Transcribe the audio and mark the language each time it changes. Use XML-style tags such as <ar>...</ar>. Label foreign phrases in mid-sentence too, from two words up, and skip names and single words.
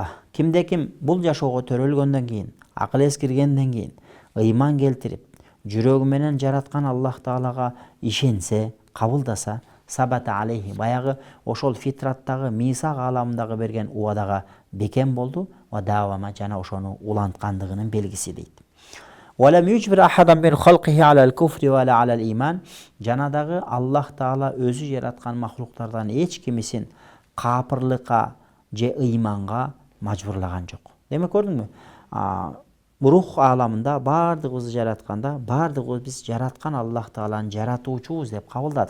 <ky>Кимде-ким бул жашоого төрөлгөндөн кийин, акыл эс киргенден кийин, ыйман келтирип, жүрөгү менен жараткан Аллах Таалага ишенсе, кабылдаса,</ky> <ar>ثبت عليه,</ar> <ky>баягы ошол фитраттагы мисак аламындагы берген убадага бекем болду,</ky> <ar>ودام,</ar> <ky>жана ошону уланткандыгынын белгиси дейт.</ky> <ar>ولم يجبر أحدا من خلقه على الكفر ولا على الإيمان.</ar> <ky>Жанадагы Аллах Таала өзү жараткан махлуктардан эч кимисин капырлыкка же ыйманга мажбурлаган жок. Демек көрдүңбү? Рух аламында бардыгыбызды жаратканда, бардыгыбыз биз жараткан Аллах Тааланы жаратуучубуз деп кабылдадык.</ky>